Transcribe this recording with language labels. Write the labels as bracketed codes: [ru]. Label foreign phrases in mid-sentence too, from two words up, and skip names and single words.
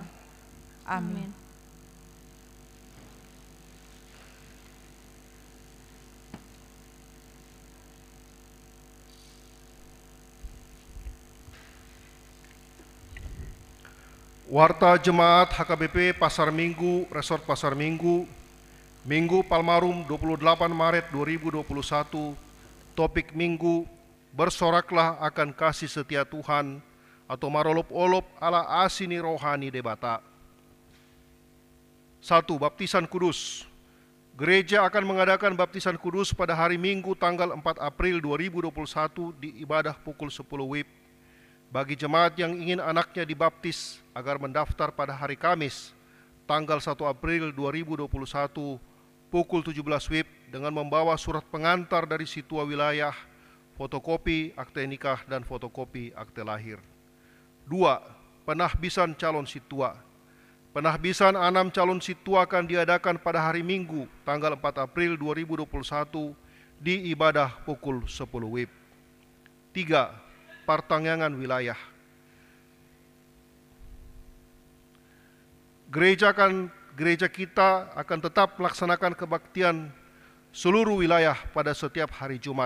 [id] Amin. Warta Jemaat HKBP Pasar Minggu, Resort Pasar Minggu, Minggu Palmarum 28 Maret 2021, topik Minggu, bersoraklah akan kasih setia Tuhan atau [bbc] marolop-olop ala asini rohani debata. [id] 1. Baptisan Kudus. Gereja akan mengadakan baptisan kudus pada hari Minggu tanggal 4 April 2021 di ibadah pukul 10 WIB. Bagi jemaat yang ingin anaknya dibaptis agar mendaftar pada hari Kamis tanggal 1 April 2021 pukul 17 WIB dengan membawa surat pengantar dari situa wilayah, fotokopi akte nikah dan fotokopi akte lahir. 2. Penahbisan calon situa. Penahbisan 6 calon situa akan diadakan pada hari Minggu tanggal 4 April 2021 di ibadah pukul 10 WIB. 3. Pertanggangan wilayah. Gereja kita akan tetap melaksanakan kebaktian seluruh wilayah pada setiap hari Jumat.